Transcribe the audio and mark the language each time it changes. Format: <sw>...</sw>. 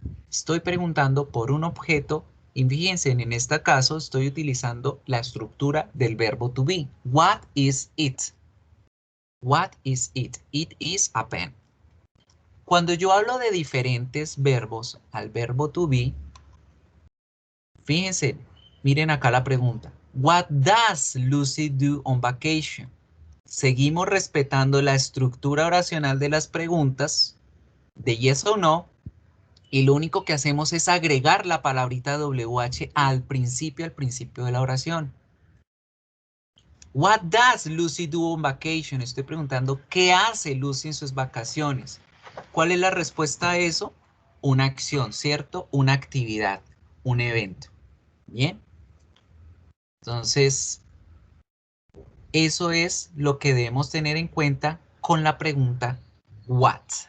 <es>Estoy preguntando por un objeto y fíjense, en este caso estoy utilizando la estructura del verbo to be.</es> <en>What is it? What is it? It is a pen.</en> <es>Cuando yo hablo de diferentes verbos al verbo to be, fíjense, miren acá la pregunta.</es> <en>What does Lucy do on vacation?</en> <es>Seguimos respetando la estructura oracional de las preguntas de yes o no. Y lo único que hacemos es agregar la palabrita WH al principio de la oración.</es> <en>What does Lucy do on vacation?</en> <es>Estoy preguntando, ¿qué hace Lucy en sus vacaciones? ¿Cuál es la respuesta a eso? Una acción, ¿cierto? Una actividad, un evento. ¿Bien? Entonces, eso es lo que debemos tener en cuenta con la pregunta what.</es>